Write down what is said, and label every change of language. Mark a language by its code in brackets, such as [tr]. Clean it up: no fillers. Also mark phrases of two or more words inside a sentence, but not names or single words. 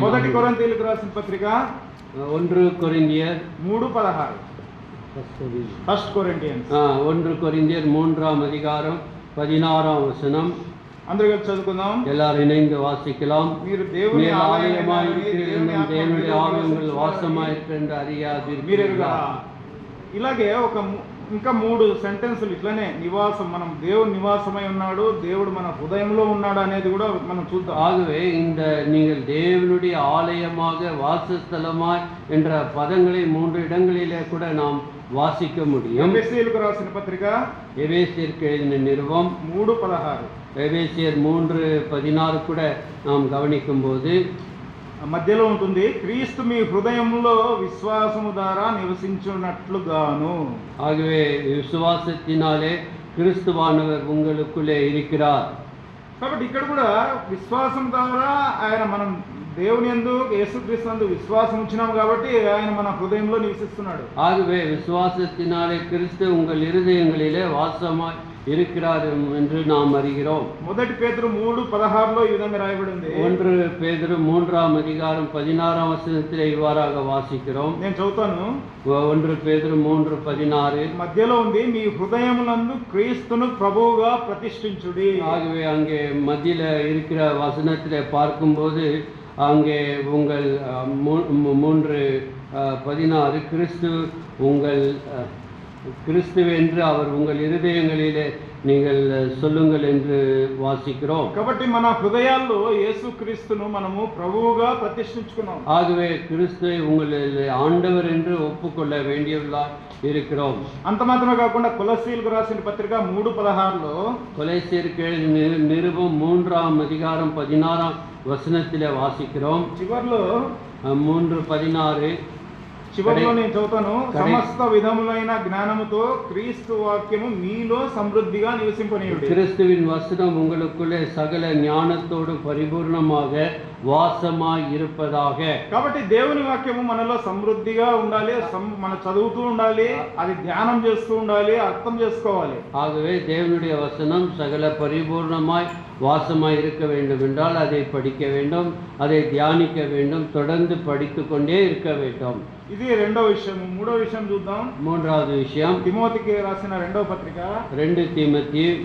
[te] 1 కొరింథీయులకు రాసిన పత్రిక [ta] 1 கொரிந்தியர் [te] 3:16. 1 కొరింథియన్స్ [ta] 1 கொரிந்தியர் 3ஆம் அதிகாரம் 16ஆம் வசனம். [te] అందరూ కలిసి చదువుకుందాం. [ta] எல்லாரும் இணைந்து வாசிக்கலாம். [te] మీరు దేవుని [ta] ஆலயமாய் இருக்கிற தேவனுடைய ஆலயங்கள் வாசமாயிருக்க என்று அறியாதீர்களா. [te] ఇలాగే ఇంకా 3 సెంటెన్సులు ఇట్లానే నివాసం, మనం దేవుని నివాసమై ఉన్నాడు, దేవుడు మన హృదయంలో ఉన్నాడు అనేది కూడా మనం చూద్దాం. [ta] ஆகவே இந்த நீங்கள் தேவனுடைய ஆலயமாக வாசஸ்தலமாய் என்ற பதங்களை 3 இடங்களிலே கூட நாம் வாசிக்க முடியும். [te] எபேசியருக்கு రాసిన పత్రిక, [ta] எபேசியருக்கு எழுதின நிருபம் 3:16. எபேசியர் 3:16 கூட நாம் கவனிக்கும் போது [te] మధ్యలో ఉంటుంది, క్రీస్తు మీ హృదయంలో విశ్వాసము ద్వారా నివసించున్నట్లుగాను. [ta] ஆகவே விசுவாசத்தினாலே கிறிஸ்துவானவர் உங்களுக்குள்ளே இருக்கிறார். [te] కాబట్టి ఇక్కడ కూడా విశ్వాసం ద్వారా ఆయన మనం దేవుని యందు యేసుక్రీస్తు నందు విశ్వాసం ఉంచినాం కాబట్టి ఆయన మన హృదయంలో నివసిస్తున్నాడు. [ta] ஆகவே விசுவாசத்தினாலே கிறிஸ்து உங்கள் இருதயங்களிலே வாசமாய் இருக்கிறார் என்று நாம் அறிகிறோம். [te] మొదటి పేతురు 3:16లో ఈ విధంగా రాయబడి ఉంది. [ta] 1 பேதுரு 3ஆம் அதிகாரம் 16ஆம் வசனத்திலே இவ்வாறாக வாசிக்கிறோம். [te] నేను చదువుతాను. [ta] 1 பேதுரு 3:16 [te] మధ్యలో ఉంది, మీ హృదయములందు క్రీస్తును ప్రభువుగా ప్రతిష్ఠించుడి. [ta] ஆகவே அங்கே மத்தியில இருக்கிற வசனத்திலே பார்க்கும்போது அங்கே உங்கள் 3:16 கிறிஸ்து என்று அவர் உங்கள் இருதயங்களிலே நீங்கள் சொல்லுங்கள் என்று வாசிக்கிறோம். [te] కాబట్టి మన హృదయాల్లో యేసుక్రీస్తును మనము ప్రభువుగా ప్రతిష్ఠించుకున్నాం. [ta] ஆகவே கிறிஸ்துவை உங்களில் ஆண்டவர் என்று ஒப்புக்கொள்ள வேண்டியவர்களாய் இருக்கிறோம். [te] అంత మాత్రమే కాకుండా కొలస్సీలకు రాసిన పత్రిక 3:16లో [ta] கொலைசீருக்கு நிருபம் 3ஆம் அதிகாரம் 16ஆம் வசனத்திலே வாசிக்கிறோம். [te] చివర్లో 3:16 చివర్లో నేను చదువుతాను. సమస్త విధములైన జ్ఞానముతో క్రీస్తు వాక్యము మీలో సమృద్ధిగా నివసింపనీయుడి. [ta] கிறிஸ்துவின் வசனம் உங்களுக்குள்ளே சகல ஞானத்தோடு பரிபூர்ணமாக வாசமாய் இருப்பதாக. [te] కాబట్టి దేవుని వాక్యము మనలో సమృద్ధిగా ఉండాలి, మన చదువుతూ ఉండాలి, అది ధ్యానం చేస్తూ ఉండాలి, అర్థం చేసుకోవాలి. [ta] ஆகவே தேவனுடைய வசனம் சகல பரிபூர்ணமாய் வாசமாய் இருக்க வேண்டும் என்றால் அதை படிக்க வேண்டும், அதை தியானிக்க வேண்டும், தொடர்ந்து படித்து கொண்டே இருக்க வேண்டும். [te] ఇది రెండో విషయం. మూడో విషయం చూద్దాం. [ta] மூன்றாவது விஷயம், [te] తిమోతికి రాసిన రెండవ పత్రిక [ta] 2 தீமோத்தேயு